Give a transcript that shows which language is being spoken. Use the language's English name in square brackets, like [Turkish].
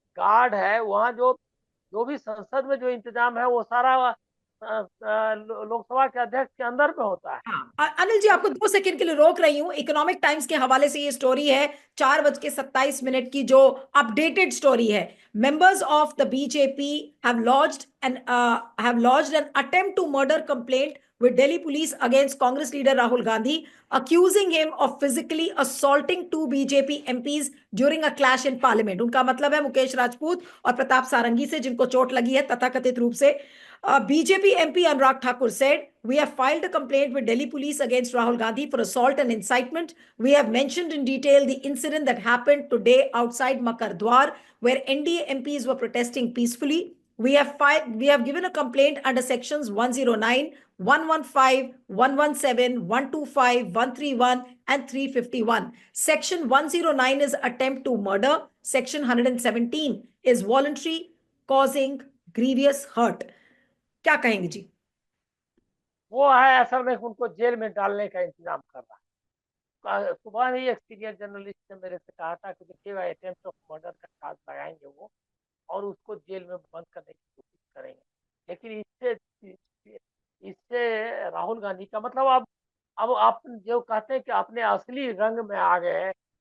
[Hindi] Guard है वहाँ, जो जो भी संसद में जो इंतजाम है वो सारा लोकसभा के अध्यक्ष के अंदर में होता है। हाँ अनिल जी, तो आपको 2 सेकंड के लिए रोक रही हूँ। इकोनॉमिक टाइम्स के हवाले से ये स्टोरी है, 4:27 की, जो अपडेटेड स्टोरी है। [English] Members of the BJP have lodged an attempt to murder complaint with Delhi police against Congress leader Rahul Gandhi, accusing him of physically assaulting 2 BJP MPs during a clash in parliament। [Hindi] उनका मतलब है मुकेश राजपूत और प्रताप सारंगी से, जिनको चोट लगी है तथाकथित रूप से। [English] BJP MP Anurag Thakur said, "We have filed a complaint with Delhi police against Rahul Gandhi for assault and incitement. We have mentioned in detail the incident that happened today outside Makardwar, where NDA MPs were protesting peacefully. We have given a complaint under sections 109, 115, 117, 125, 131, and 351. Section 109 is attempt to murder. Section 117 is voluntary causing grievous hurt." [Hindi] क्या कहेंगे जी? वो है असल में उनको jail में डालने का इंतजाम कर रहा है। सुबह ही एक सीनियर जर्नलिस्ट ने मेरे से कहा था कि देखिए अटेम्प्ट ऑफ मर्डर का चार्ज लगाएंगे वो, और उसको जेल में बंद करने की कोशिश करेंगे। लेकिन इससे इससे राहुल गांधी का मतलब, अब आप जो कहते हैं कि अपने असली रंग में आ गए।